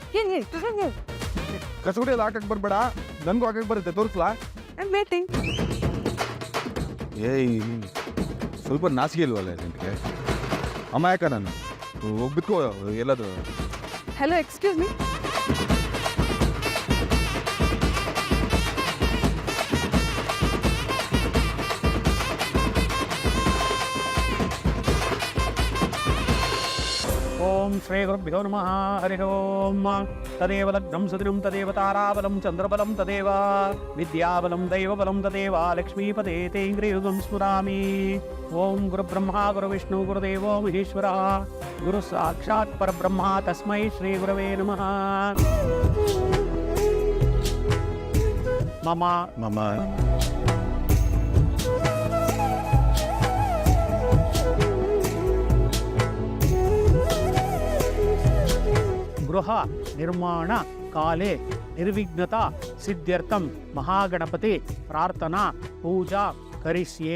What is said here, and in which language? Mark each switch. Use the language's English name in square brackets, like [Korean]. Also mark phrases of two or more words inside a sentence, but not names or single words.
[Kannada] ಕಸಗುಡಿ ಎಲ್ಲ ಹಾಕಕ್ ಬರ್ಬೇಡ, ನನ್ಗೂ ಹಾಕಕ್ ಬರುತ್ತೆ, ತೋರಿಸ್ಲಾ? ವೇಟಿಂಗ್. ಏಯ್ ಸ್ವಲ್ಪ ನಾಚಿಕೆ ಇಲ್ವಲ್ಲ ನಿನಗೆ? ಅಮಾಯಕ ನಾನು, ಹೋಗ್ಬಿಟ್ಕೋ ಎಲ್ಲದು. [English] Hello, excuse me. [Sanskrit] ಓಂ ಶ್ರೀ ಗುರುಭ್ಯೋ ನಮಃ. ಹರಿ ಓಂ. ತದೇವ ಲಗ್ನಂ ಸುದಿನಂ ತದೇವ ತಾರಾಬಲಂ ಚಂದ್ರಬಲಂ ತದೇವ ವಿದ್ಯಾಬಲಂ ದೈವಬಲಂ ತದೇವ ಲಕ್ಷ್ಮೀಪದೇ ತೇಂಗ್ರಿಯುಗಂ ಸ್ಮರಾಮಿ. ಓಂ ಗುರುಬ್ರಹ್ಮ ಗುರುವಿಷ್ಣು ಗುರುದೇವೋ ಮಹೇಶ್ವರ ಗುರು ಸಾಕ್ಷಾತ್ ಪರಬ್ರಹ್ಮ ತಸ್ಮೈ ಶ್ರೀ ಗುರವೇ ನಮಃ. ಮಮ ಮಮ್ಮ ಗೃಹ ನಿರ್ಮಾಣ ಕಾಲೇ ನಿರ್ವಿಘ್ನತಾ ಸಿದ್ಧ್ಯರ್ಥಂ ಮಹಾಗಣಪತಿ ಪ್ರಾರ್ಥನಾ ಪೂಜಾ ಕರಿಷ್ಯೆ.